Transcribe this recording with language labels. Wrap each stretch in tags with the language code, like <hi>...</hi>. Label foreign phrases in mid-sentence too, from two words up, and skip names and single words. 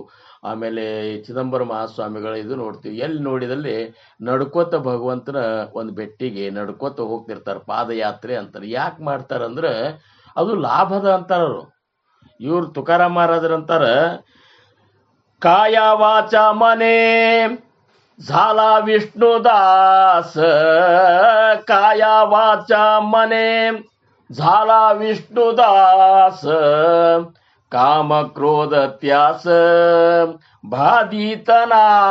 <kn>ಆಮೇಲೆ ಚಿದಂಬರ ಮಹಾಸ್ವಾಮಿಗಳ ಇದು ನೋಡ್ತೀವಿ. ಎಲ್ಲಿ ನೋಡಿದಲ್ಲಿ ನಡ್ಕೋತ ಭಗವಂತನ ಒಂದು ಬೆಟ್ಟಿಗೆ ನಡ್ಕೋತ ಹೋಗ್ತಿರ್ತಾರೆ, ಪಾದಯಾತ್ರೆ ಅಂತಾರೆ. ಯಾಕೆ ಮಾಡ್ತಾರಂದ್ರೆ ಅದು ಲಾಭದ ಅಂತಾರರು. ಇವ್ರು ತುಕಾರಾಮ್ ಮಹಾರಾಜರಂತಾರ,</kn> <mr>काया वाचा मने झाला विष्णुदास, काया वाचा मने झाला विष्णुदास, काम क्रोध त्यास बाधितना,</mr>